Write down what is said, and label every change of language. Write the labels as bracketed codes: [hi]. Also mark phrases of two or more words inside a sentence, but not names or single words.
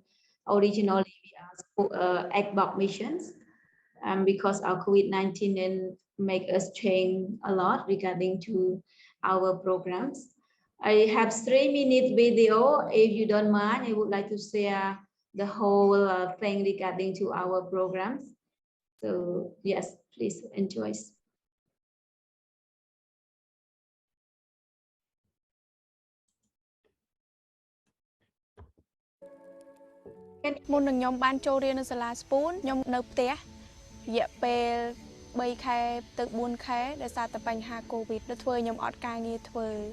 [en] Originally, we are ACBOC missions, because of COVID-19 and make us change a lot regarding to our programs. I have 3-minute video. If you don't mind, I would like to share the whole thing regarding to our programs. So yes, please enjoy. [km] មុននឹងខ្ញុំបានចូលរៀននៅសាលា Spoon ខ្ញុំនៅផ្ទះរយៈពេល3ខែទៅ4ខែដោយសារតែបញ្ហា COVID ដែលធ្វើឲ្យខ្ញុំអត់ការងារធ្វើ